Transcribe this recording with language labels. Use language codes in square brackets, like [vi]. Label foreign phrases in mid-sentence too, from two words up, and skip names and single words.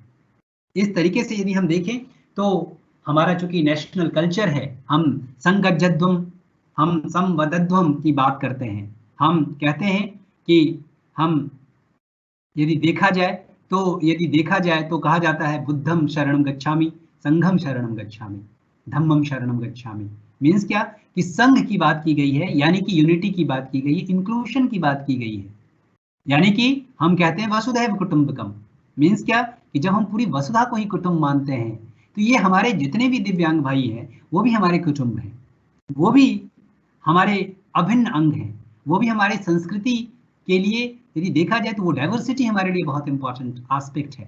[hi] इस तरीके से यदि हम देखें तो हमारा चूंकि [en] national culture [hi] है, हम संगज्जध्वम, हम संवदध्वम की बात करते हैं, हम कहते हैं कि हम यदि देखा जाए तो कहा जाता है [pi] बुद्धम शरणम गच्छामि, संघम शरणम गच्छामि, धम्मम शरणम गच्छामि। [hi] मीन्स क्या कि संघ की बात की गई है, यानी कि यूनिटी की बात की गई है, इंक्लूशन की बात की गई है, यानी कि हम कहते हैं [sa] वसुधैव कुटुंबकम। [hi] मीन्स क्या कि जब हम पूरी वसुधा को ही कुटुंब मानते हैं तो ये हमारे जितने भी दिव्यांग भाई हैं वो भी हमारे कुटुंब हैं, वो भी हमारे अभिन्न अंग हैं, वो भी हमारे संस्कृति के लिए यदि देखा जाए तो वो डाइवर्सिटी हमारे लिए बहुत [en] important aspect [hi] है।